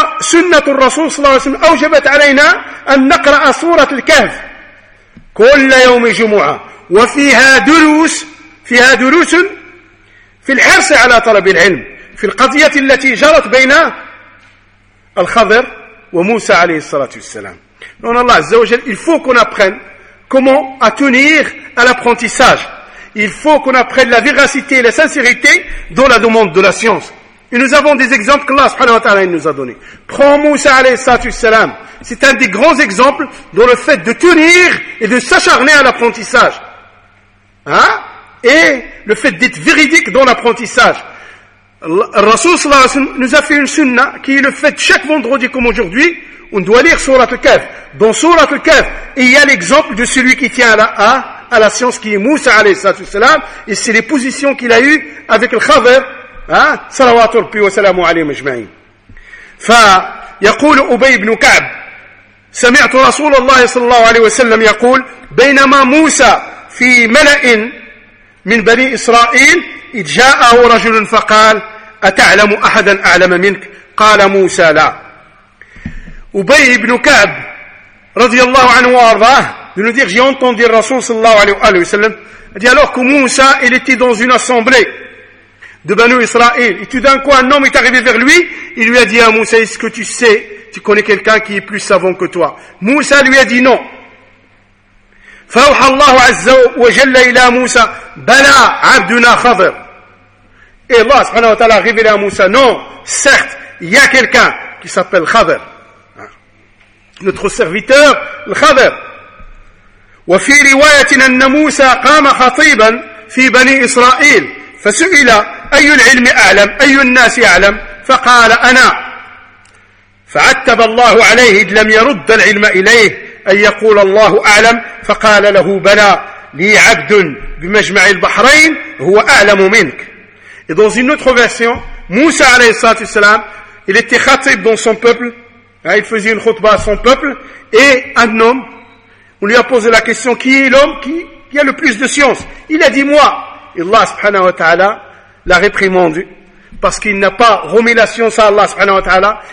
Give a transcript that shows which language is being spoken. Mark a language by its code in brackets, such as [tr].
[ar] سنة الرسول صلى الله عليه وسلم أوجبت علينا أن نقرأ سورة الكهف كل يوم جمعة، وفيها دروس، فيها دروس في الحرص على طلب العلم في القضية التي جرت بين الخضر وموسى عليه الصلاة والسلام. نون الله عز وجل [fr] il faut qu'on apprenne comment à tenir à l'apprentissage. Il faut qu'on apprenne la véracité et la sincérité dans la demande de la science. Et nous avons des exemples que Allah subhanahu wa ta'ala nous a donnés. Prends Moussa alayhi salam. C'est un des grands exemples dans le fait de tenir et de s'acharner à l'apprentissage. Hein? Et le fait d'être véridique dans l'apprentissage. Le Rasoul sallallahu alayhi wa sallam nous a fait une sunna qui est le fait chaque vendredi comme aujourd'hui, on doit lire Sourate al-Kahf. Dans Sourate al-Kahf, il y a l'exemple de celui qui tient à la science qui est Moussa alayhi salam. Et c'est les positions qu'il a eues avec le Khadr. [ar] صلوات ربي وسلامه عليهم اجمعين فيقول ابي بن كعب سمعت رسول الله صلى الله عليه وسلم يقول بينما موسى في ملأ من بني اسرائيل اذ جاءه رجل فقال اتعلم احدا اعلم منك قال موسى لا ابي بن كعب رضي الله عنه وارضاه [fr] de nous dire j'ai entendu le rasoul [ar] صلى الله عليه وسلم [fr] dit alors que Moussa il était dans une assemblée de Banu Israël. Et tout d'un coup, un homme est arrivé vers lui, il lui a dit à Moussa, est-ce que tu sais, tu connais quelqu'un qui est plus savant que toi? Moussa lui a dit non. [ar] فَوْحَ اللَّهُ عَزَّ وَجَلَّ إِلَى مُوسَى بَلَى عَبْدُنَا خَضَرْ. [fr] Et Allah, subhanahu wa ta'ala, a révélé à Moussa, non, certes, il y a quelqu'un qui s'appelle Khadr. Notre serviteur, le Khadr. [ar] وَفِي رِوَايَةٍ أَنَّ مُوسَى قَامَ خَطِيبًا فِي بَنِي إِسْرَائِيلِ فسئل أي العلم أعلم أي الناس أعلم فقال أنا فعتب الله عليه إذ لم يرد العلم إليه أن يقول الله أعلم فقال له بلى لي عبد بمجمع البحرين هو أعلم منك. [fr] Et dans une autre version, Moussa alayhi salatu wasalam, il était khatib dans son peuple, il faisait une khutbah à son peuple, et un homme, on lui a posé la question, qui est l'homme qui a le plus de science? Il a dit moi. Allah subhanahu wa ta'ala l'a réprimandé parce qu'il n'a pas remis la science à Allah subhanahu wa ta'ala.